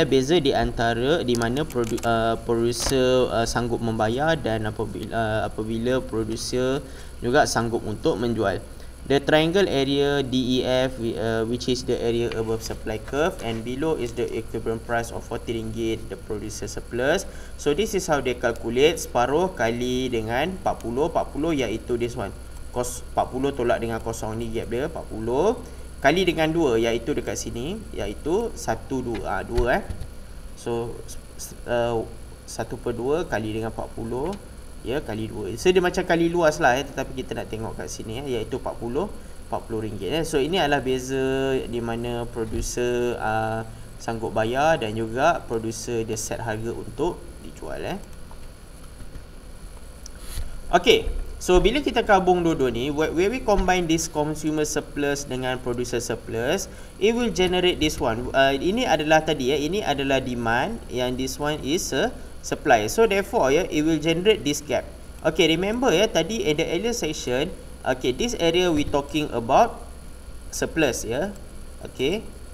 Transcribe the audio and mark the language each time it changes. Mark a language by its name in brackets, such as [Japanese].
[Malay] Beza di antara di mana producer sanggup membayar dan apabila producer juga sanggup untuk menjual. [English] The triangle area DEF, which is the area above supply curve, and below is the equivalent price of RM40, the producer surplus. So this is how they calculate. [Malay] Separuh kali dengan 40 iaitu [English] this one. [Malay] Kos 40 tolak dengan kosong ni, gap dia 40 kali dengan 2 iaitu dekat sini, iaitu 1 2 2 So 1/2 kali dengan 40 ya, kali 2. So dia macam kali luas lah tetapi kita nak tengok kat sini iaitu RM40 So ini adalah beza di mana producer sanggup bayar dan juga producer dia set harga untuk dijual Okay, so bila kita gabung dua-dua ni, [English] where we combine this consumer surplus [Malay] dengan producer surplus, [English] it will generate this one. [Malay] Ini adalah tadi ini adalah demand, yang [English] this one is supply. So therefore it will generate this gap. Okay, remember tadi at the earlier section, okay, this area we talking about surplus okay.